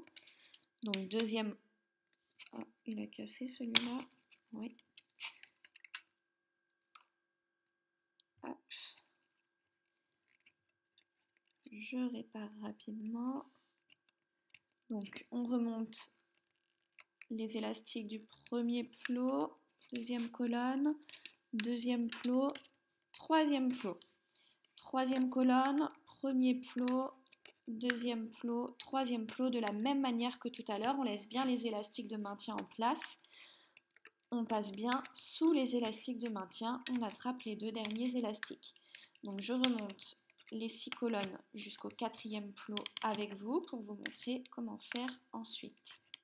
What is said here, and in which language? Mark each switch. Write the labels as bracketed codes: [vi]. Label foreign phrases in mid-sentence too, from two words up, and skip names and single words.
[fr] Donc 2e... Oh, il a cassé celui-là. Oui. Hop. Je répare rapidement. Donc on remonte les élastiques du premier plot, 2e colonne, 2e plot, 3e plot. 3e colonne, premier plot, 2e plot, 3e plot, de la même manière que tout à l'heure, on laisse bien les élastiques de maintien en place. On passe bien sous les élastiques de maintien, on attrape les 2 derniers élastiques. Donc je remonte les 6 colonnes jusqu'au 4e plot avec vous pour vous montrer comment faire ensuite.